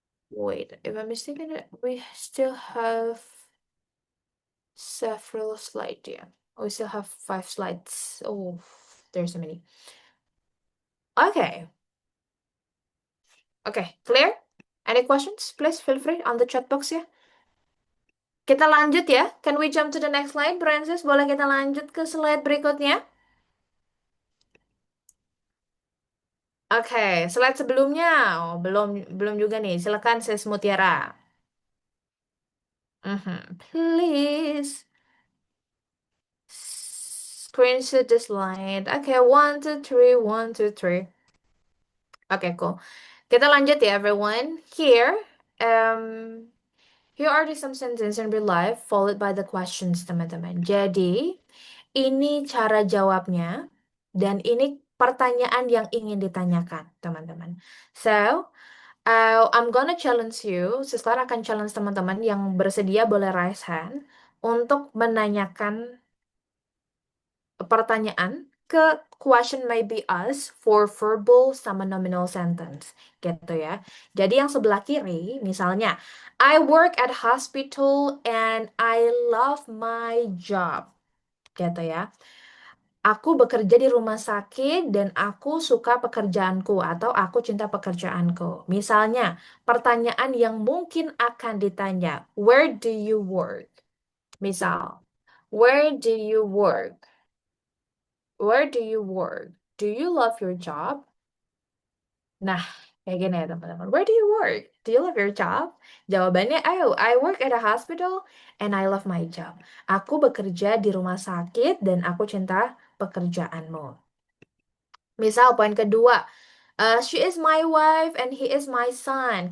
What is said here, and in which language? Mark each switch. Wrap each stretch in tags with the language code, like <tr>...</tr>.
<en>Wait, if I'm mistaken, we still have several slides, yeah. We still have 5 slides. Oh, there's so many. Okay. Okay, clear? Any questions? Please feel free on the chat box ya.</en> <id>Kita lanjut ya.</id> <en>Can we jump to the next slide, Francis?</en> <id>Boleh kita lanjut ke slide berikutnya? Oke, slide sebelumnya. Oh, belum belum juga nih. Silakan Sis Mutiara.</id> <en>Please screenshot the slide. Okay, 1, 2, 3, 1, 2, 3. Okay, cool.</en> <id>Kita lanjut ya, everyone.</id> <en>Um, here are the some sentences in real life followed by the questions,</en> <id>teman-teman. Jadi, ini cara jawabnya dan ini pertanyaan yang ingin ditanyakan, teman-teman.</id> <en>So, I'm gonna challenge you.</en> <id>Sister akan challenge teman-teman yang bersedia boleh raise hand untuk menanyakan pertanyaan ke</id> <en>question may be asked for verbal sama nominal sentence</en> <id>gitu ya. Jadi yang sebelah kiri misalnya</id> <en>I work at hospital and I love my job</en> <id>gitu ya. Aku bekerja di rumah sakit dan aku suka pekerjaanku atau aku cinta pekerjaanku. Misalnya, pertanyaan yang mungkin akan ditanya,</id> <en>where do you work? Misal, where do you work? Where do you work? Do you love your job?</en> <id>Nah, kayak gini ya teman-teman.</id> <en>Where do you work? Do you love your job? Jawabannya, oh, I work at a hospital and I love my job.</en> <id>Aku bekerja di rumah sakit dan aku cinta pekerjaanmu. Misal poin kedua,</id> <en>she is my wife and he is my son.</en>